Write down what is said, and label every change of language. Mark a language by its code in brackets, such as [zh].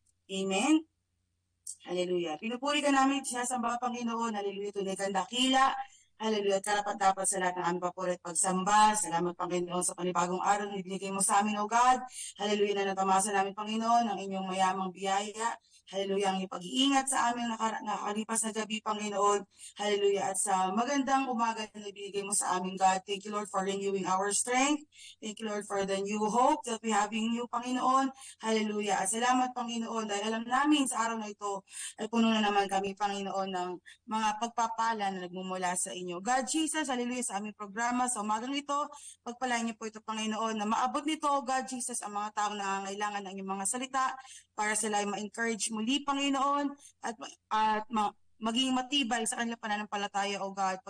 [tl] Amen. Hallelujah. Pinupuri ka namin, sinasamba ka Panginoon. Hallelujah. Tunay kang dakila. Hallelujah. Karapat-dapat sa lahat ng aming papuri at pagsamba. Salamat Panginoon sa panibagong araw na ibinigay mo sa amin, O God. Hallelujah na natamasa namin Panginoon ang inyong mayamang biyaya. Hallelujah, ang pag-iingat sa aming nakalipas na gabi, Panginoon. Hallelujah, at sa magandang umaga na ibigay mo sa amin, God. [en] Thank you, Lord, for renewing our strength. Thank you, Lord, for the new hope that we have in you, Panginoon. Hallelujah. [tl] At salamat, Panginoon, dahil alam namin sa araw na ito ay puno na naman kami, Panginoon, ng mga pagpapala na nagmumula sa inyo. God, Jesus, hallelujah, sa aming programa, sa umagang ito, pagpalain niyo po ito, Panginoon, na maabot nito, God, Jesus, ang mga taong nangangailangan ng inyong mga salita para sila ay ma-encourage muli, Panginoon, at maging matibay sa kanilang pananampalataya, O God.